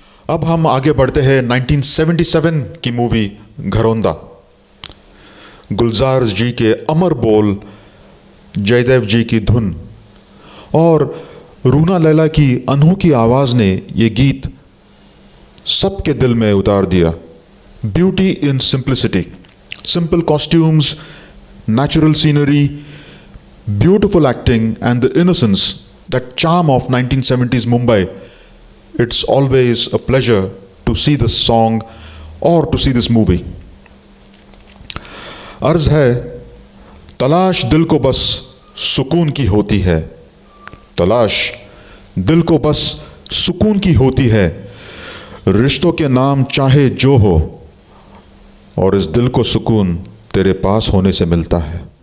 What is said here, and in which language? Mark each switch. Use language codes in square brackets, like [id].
[hi] अब हम आगे बढ़ते हैं 1977 की मूवी घरौंदा। गुलजार जी के अमर बोल, जयदेव जी की धुन और रूना लैला की अनोखी आवाज ने ये गीत सबके दिल में उतार दिया। [en] Beauty in simplicity, simple costumes, natural scenery, beautiful acting, and the innocence, that charm of 1970s Mumbai. It's always a pleasure to see this song or to see this movie. [hi] अर्ज है तलाश दिल को बस सुकून की होती है, तलाश दिल को बस सुकून की होती है। रिश्तों के नाम चाहे जो हो, और इस दिल को सुकून तेरे पास होने से मिलता है।